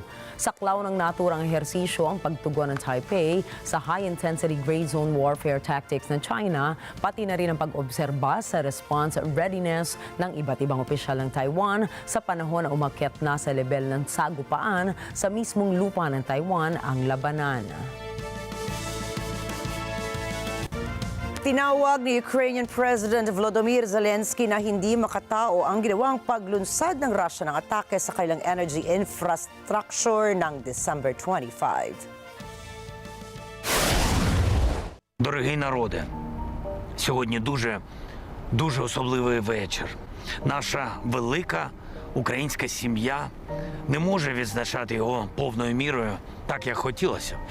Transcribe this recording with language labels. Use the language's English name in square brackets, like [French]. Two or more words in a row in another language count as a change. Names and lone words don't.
[Filipino] Saklaw ng naturang ehersisyo ang pagtugon ng Taipei sa [English] high-intensity gray zone warfare tactics [Filipino] ng China, pati na rin ang pag-obserba sa [English] response readiness [Filipino] ng iba't ibang opisyal ng Taiwan sa panahon na umakyat na sa level ng sagupaan sa mismong lupa ng Taiwan ang labanan. Tinawag ni [English] Ukrainian President [Filipino] Volodymyr Zelensky na hindi makatao ang ginawang paglunsad ng Russia ng atake sa kanilang [English] energy infrastructure [Filipino] ng December 25. [Ukrainian] Дорогий народе, сьогодні дуже особливий вечір. Наша велика українська сім'я не може відзначати його повною мірою так, як хотілося б.